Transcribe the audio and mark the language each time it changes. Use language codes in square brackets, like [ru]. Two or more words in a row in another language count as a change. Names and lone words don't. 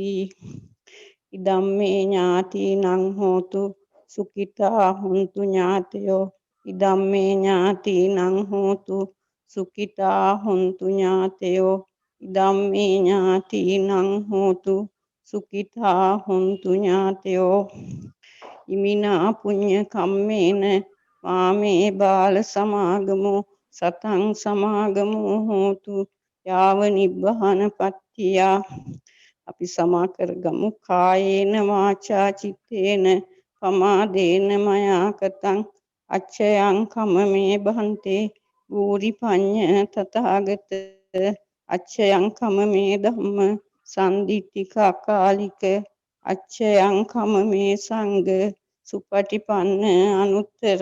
[pi] ඉදම්මේ ඥාතිනං හෝතු සුඛිතා හොන්තු ඥාතයෝ. ඉදම්මේ ඥාතිනං හෝතු සුඛිතා හොන්තු ඥාතයෝ. ඉදම්මේ ඥාතිනං හෝතු සුඛිතා හොන්තු ඥාතයෝ ඉමිනා පුඤ්ඤ කම්මේන මාමේ බාල සමාගමෝ සතං සමාගමෝ හෝතු යාව නිබ්බහන පත්තියා. [si] අපි සමා කරගමු. [pi] කායේන වාචා චිත්තේන පමාදේන මයා කතං අච්චයං කමමේ බහන්තේ භූරි පඤ්ඤ තථාගත අච්චයං කමමේ ධම්ම සම්දිත්තික අකාලික අච්චයං කමමේ සංඝ සුපටිපන්න අනුත්තර.